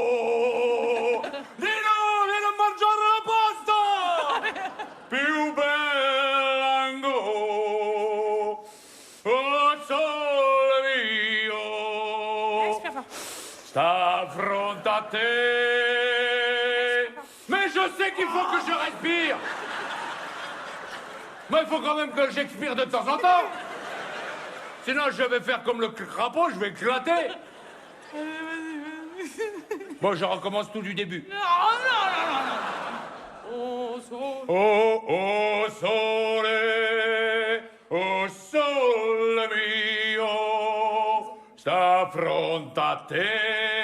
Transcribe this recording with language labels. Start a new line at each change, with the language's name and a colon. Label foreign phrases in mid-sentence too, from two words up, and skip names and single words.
Italian: Di no, vieni a mangiare la pasta!
Neapolitan: Più bella ancora, oh sole mio, sta fronte a te.
French: Mais je sais qu'il faut que je respire. Mais il faut quand même que j'expire de temps en temps. Sinon, je vais faire comme le crapaud, je vais éclater. Bon, je recommence tout du début. Non, non, non, non, non.
Neapolitan: Oh, sole. Oh sole mio, sta fronte a te.